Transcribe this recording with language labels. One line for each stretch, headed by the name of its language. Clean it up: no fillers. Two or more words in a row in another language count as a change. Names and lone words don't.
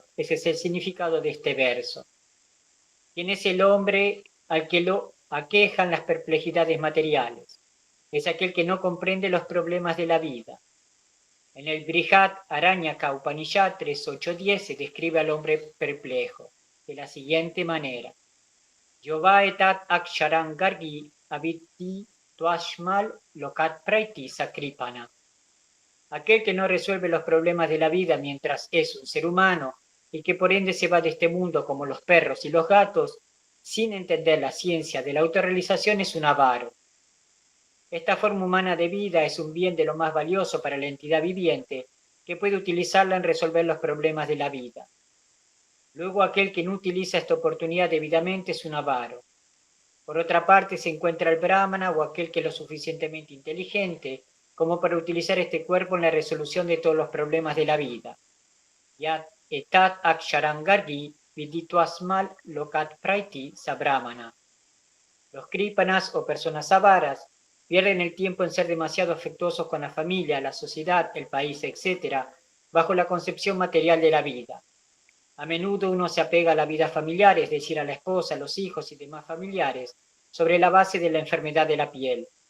Spanish: Ese es el significado de este verso. ¿Quién es el hombre al que lo aquejan las perplejidades materiales? Es aquel que no comprende los problemas de la vida. En el Brihad Aranyaka Upanishad 3.8.10 se describe al hombre perplejo de la siguiente manera:
Sanskrit: Yova etat aksharam gargi avitti tuashmal lokat praiti sakripana.
Spanish: Aquel que no resuelve los problemas de la vida mientras es un ser humano y que por ende se va de este mundo como los perros y los gatos, sin entender la ciencia de la autorrealización, es un avaro. Esta forma humana de vida es un bien de lo más valioso para la entidad viviente, que puede utilizarla en resolver los problemas de la vida. Luego, aquel que no utiliza esta oportunidad debidamente es un avaro. Por otra parte, se encuentra el brahmana o aquel que es lo suficientemente inteligente como para utilizar este cuerpo en la resolución de todos los problemas de la vida.
Sanskrit: Yat etat aksharam gargi vidituasmal lokat praiti sabrahmana.
Spanish: Los kripanas o personas avaras pierden el tiempo en ser demasiado afectuosos con la familia, la sociedad, el país, etc., bajo la concepción material de la vida. A menudo uno se apega a la vida familiar, es decir, a la esposa, a los hijos y demás familiares, sobre la base de la enfermedad de la piel.